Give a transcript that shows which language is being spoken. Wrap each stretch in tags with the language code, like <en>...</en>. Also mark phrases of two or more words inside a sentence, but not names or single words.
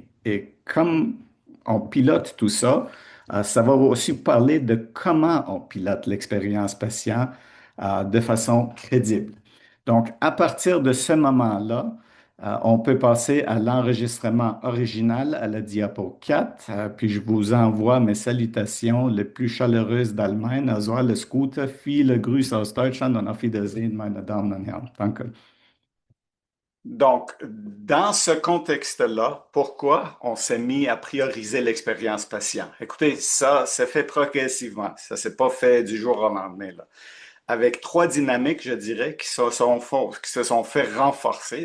<fr>Et comme on pilote tout ça, ça va aussi parler de comment on pilote l'expérience patient de façon crédible. Donc, à partir de ce moment-là, on peut passer à l'enregistrement original à la diapo 4, puis je vous envoie mes salutations les plus chaleureuses d'Allemagne.</fr> <de>Also alles Gute, viele Grüße aus Deutschland und auf Wiedersehen, meine Damen und Herren. Danke.</de> <fr>Donc, dans ce contexte-là, pourquoi on s'est mis à prioriser l'expérience patient? Écoutez, ça s'est fait progressivement. Ça s'est pas fait du jour au lendemain, là. Avec trois dynamiques, je dirais, qui se sont fait renforcer.</fr>